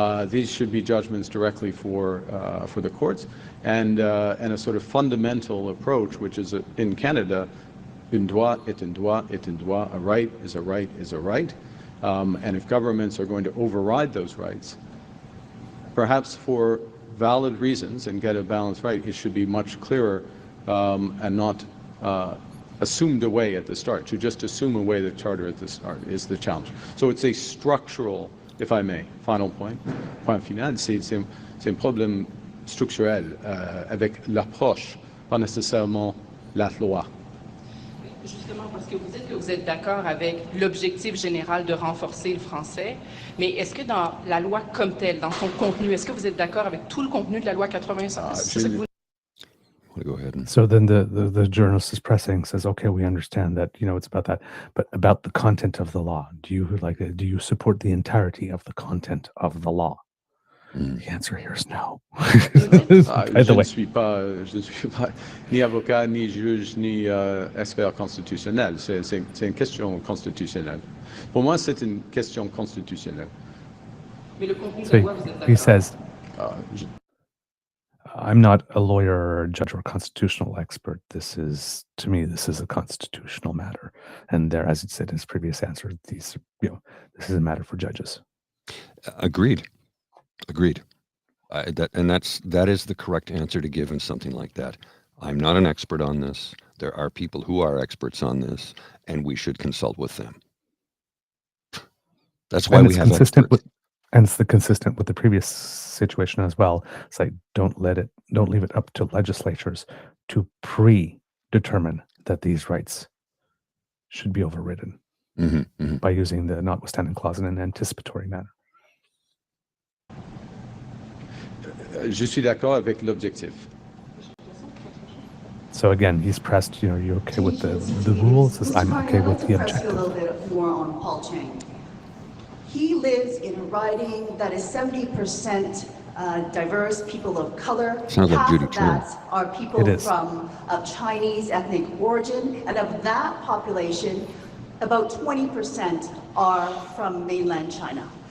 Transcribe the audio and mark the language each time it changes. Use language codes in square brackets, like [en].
[en] These should be judgments directly for the courts, and a sort of fundamental approach, which is in Canada, [fr] un droit est un droit est un droit, [en] a right is a right is a right, and if governments are going to override those rights, perhaps for valid reasons and get a balanced right, it should be much clearer and not assumed away at the start. To just assume away the Charter at the start is the challenge. So it's a structural, if I may, final [fr] point final, c'est un problème structurel avec l'approche, pas nécessairement la loi. Justement, parce que vous dites que vous êtes d'accord avec l'objectif général de renforcer le français, mais est-ce que dans la loi comme telle, dans son contenu, est-ce que vous êtes d'accord avec tout le contenu de la loi 85? Go ahead. [en] So then the journalist is pressing, says, okay, we understand that, it's about that, but about the content of the law, do you support the entirety of the content of the law? The answer here is no. [fr] Je ne suis pas ni avocat, ni juge, ni expert constitutionnel. C'est une question constitutionnelle. Pour moi, c'est une question constitutionnelle. Mais le contenu de la loi, vous êtes d'accord? [en] He says, I'm not a lawyer or a judge or a constitutional expert. To me, this is a constitutional matter. And there, as he said in his previous answer, this is a matter for judges. Agreed. That is the correct answer to give in something like that. I'm not an expert on this. There are people who are experts on this, and we should consult with them. That's why we have experts. And it's consistent with the previous situation as well. It's like, don't leave it up to legislatures to predetermine that these rights should be overridden by using the notwithstanding clause in an anticipatory manner. [fr] Je suis d'accord avec l'objectif. [en] So again, he's pressed, you know, you're okay with the rules? Says, I'm okay with the objective. A little bit more on Paul Chiang. He lives in a riding that is 70% diverse, people of color. Sounds like Judy Trim. That are people from of Chinese ethnic origin, and of that population, about 20% are from mainland China.